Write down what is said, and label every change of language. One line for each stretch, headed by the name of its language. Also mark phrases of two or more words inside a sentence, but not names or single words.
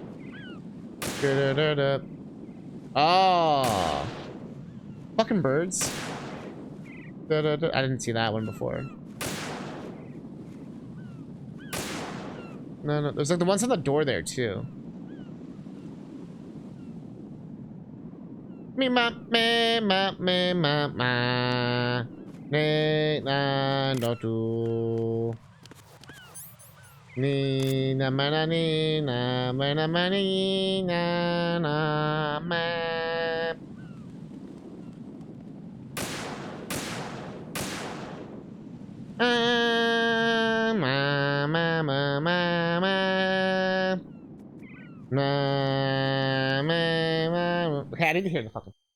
English: Oh. Fucking birds. I didn't see that one before. No. There's like the ones on the door there too. Me ma. Ne na do tu. Ni na mana ni na mana mani na na ma. Okay, I need to hear the fucking.